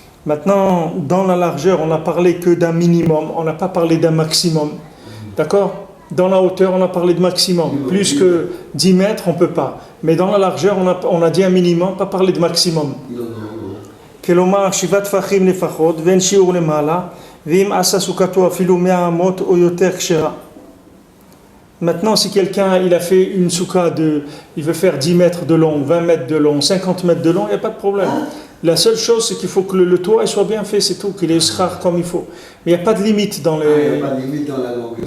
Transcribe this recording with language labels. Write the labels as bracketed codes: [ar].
[fr] Maintenant, dans la largeur, on n'a parlé que d'un minimum, on n'a pas parlé d'un maximum. D'accord? Dans la hauteur, on a parlé de maximum. Plus que 10 mètres, on ne peut pas. Mais dans la largeur, on a dit un minimum, pas parlé de maximum. [he] כלומר, 7 טפחים לפחות, ואין שיעור למעלה, ואם עשה סוכתו אפילו 100 אמות או יותר כשרה. [fr] Maintenant, si quelqu'un il a fait une souka il veut faire 10 mètres de long, 20 mètres de long, 50 mètres de long, il n'y a pas de problème. La seule chose, c'est qu'il faut que le toit il soit bien fait, c'est tout, qu'il est schar comme il faut. Mais il n'y a pas de limite dans les. Pas de limite dans la longueur.